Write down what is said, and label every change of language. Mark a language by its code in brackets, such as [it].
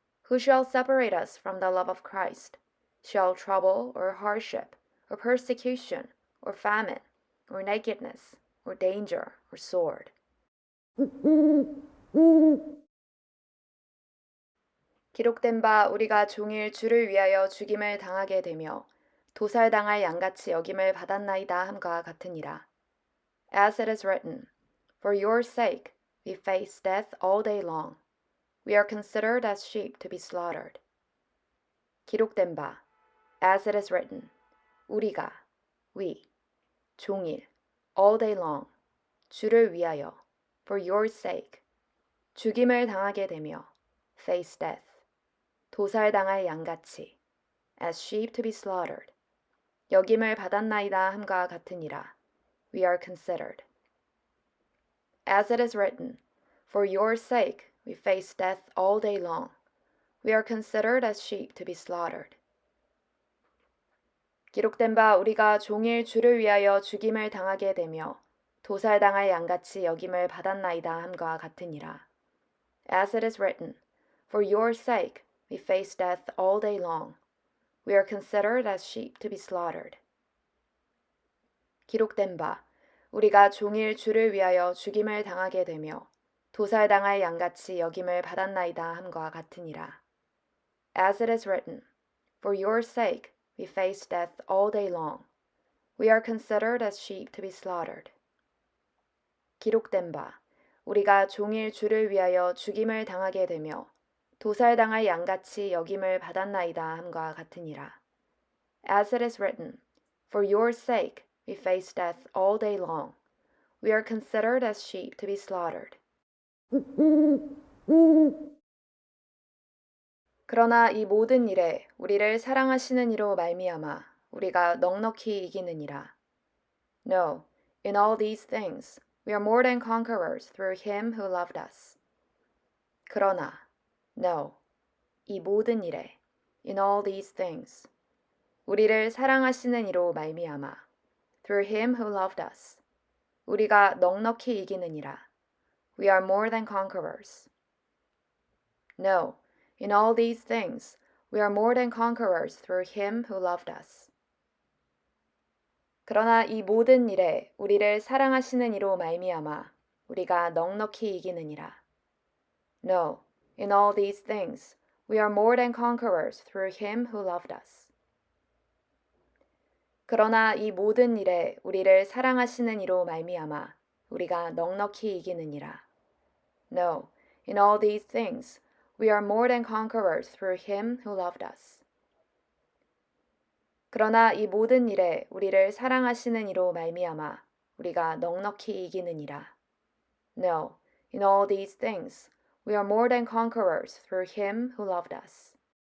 [en] Who shall separate us from the love of Christ? Shall trouble or hardship or persecution or famine or nakedness or danger or sword. [ko] 기록된 바 우리가 종일 주를 위하여 죽임을 당하게 되며 도살당할 양같이 여김을 받았나이다 함과 같으니라. [en] As it is written, For your sake we face death all day long. We are considered as sheep to be slaughtered. [ko] 기록된 바 [en] As it is written, [ko] 우리가, [en] we, [ko] 종일, [en] all day long, [ko] 주를 위하여, [en] for your sake, [ko] 죽임을 당하게 되며, [en] face death, [ko] 도살당할 양같이, [en] as sheep to be slaughtered, [ko] 여김을 받았나이다 함과 같으니라, [en] we are considered. As it is written, for your sake we face death all day long, we are considered as sheep to be slaughtered. [ko] 기록된 바 우리가 종일 주를 위하여 죽임을 당하게 되며 도살당할 양같이 여김을 받았나이다 함과 같으니라. [en] As it is written, For your sake we face death all day long. We are considered as sheep to be slaughtered. [ko] 기록된 바 우리가 종일 주를 위하여 죽임을 당하게 되며 도살당할 양같이 여김을 받았나이다 함과 같으니라. [en] As it is written, For your sake we face death all day long. We are considered as sheep to be slaughtered. [ko] 기록된 바 우리가 종일 주를 위하여 죽임을 당하게 되며 도살당할 양같이 여김을 받았나이다 함과 같으니라. [en] As it is written, For your sake we face death all day long. We are considered as sheep to be slaughtered. [ko] 그러나 이 모든 일에 우리를 사랑하시는 이로 말미암아 우리가 넉넉히 이기느니라. [en] No, in all these things we are more than conquerors through him who loved us. [ko] 그러나, [en] no, [ko] 이 모든 일에, [en] in all these things, [ko] 우리를 사랑하시는 이로 말미암아, [en] through him who loved us, [ko] 우리가 넉넉히 이기느니라. [en] We are more than conquerors. No, in all these things, we are more than conquerors through him who loved us. [ko] 그러나 이 모든 일에 우리를 사랑하시는 이로 말미암아 우리가 넉넉히 이기느니라. [en] No, in all these things, we are more than conquerors through him who loved us. [ko] 그러나 이 모든 일에 우리를 사랑하시는 이로 말미암아 우리가 넉넉히 이기느니라. [en] No, in all these things, we are more than conquerors through him who loved us. [ko] 그러나 이 모든 일에 우리를 사랑하시는 이로 말미암아 우리가 넉넉히 이기느니라. [en] No, in all these things, we are more than conquerors through him who loved us.